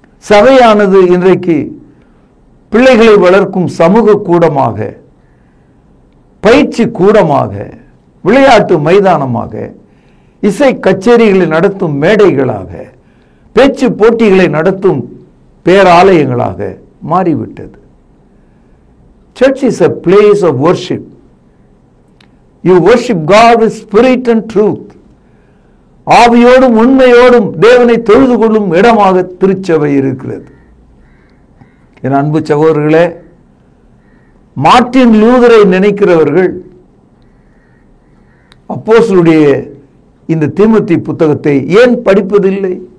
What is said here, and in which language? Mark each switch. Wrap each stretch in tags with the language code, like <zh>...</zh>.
<ta>சபையானது இன்றைக்கு பிள்ளைகளை வளர்க்கும் சமூக கூடமாக, பயிற்சி கூடமாக, விளையாட்டு மைதானமாக, இசை கச்சேரிகளை நடத்தும் மேடைகளாக, பேச்சு போட்டிகளை நடத்தும் பேராலயங்களாக மாறிவிட்டது.</ta> <en>Church is a place of worship. You worship God with spirit and truth.</en> <ta>ஆவியோடும் உண்மையோடும் தேவனை தொழுது கொள்ளும் இடமாக திருச்சபை இருக்கிறது. என் அன்பு சகோதரர்களே, மார்ட்டின் லூதரை நினைக்கிறவர்கள் அப்போஸ்தலருடைய இந்த தீமோத்தேயு புத்தகத்தை ஏன் படிப்பதில்லை?</ta>